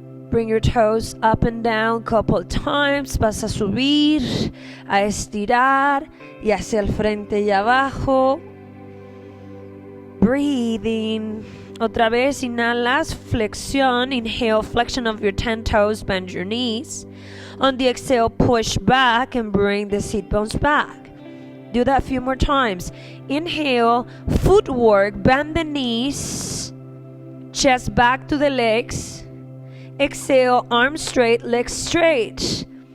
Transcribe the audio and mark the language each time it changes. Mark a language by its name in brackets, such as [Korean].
[English] Bring your toes up and down couple times. [Spanish] Vas a subir, a estirar y hacia el frente y abajo. [English] Breathing. [Spanish] Otra vez inhalas, flexión. [English] Inhale, flexion of your 10 toes, bend your knees. On the exhale, push back and bring the sit bones back. Do that a few more times. Inhale, footwork, bend the knees. Chest back to the legs. Exhale, arms straight, legs straight.